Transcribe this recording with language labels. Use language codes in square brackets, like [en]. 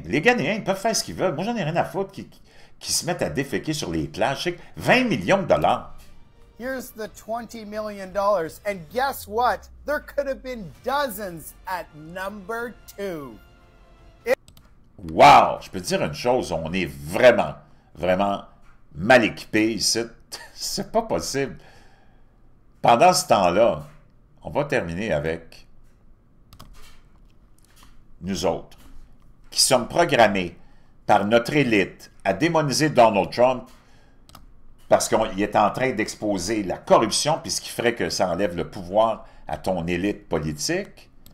[fr] Les Ghanéens, ils peuvent faire ce qu'ils veulent. Moi, j'en ai rien à foutre qui se mettent à déféquer sur les plages. C'est 20 millions de dollars. [en] here's the $20 million. And guess what? There could have been dozens at number 2. Wow! [fr] Je peux te dire une chose, on est vraiment, vraiment mal équipés ici. C'est pas possible. Pendant ce temps-là, on va terminer avec nous autres, qui sommes programmés par notre élite à démoniser Donald Trump parce qu'il est en train d'exposer la corruption, puis ce qui ferait que ça enlève le pouvoir à ton élite politique.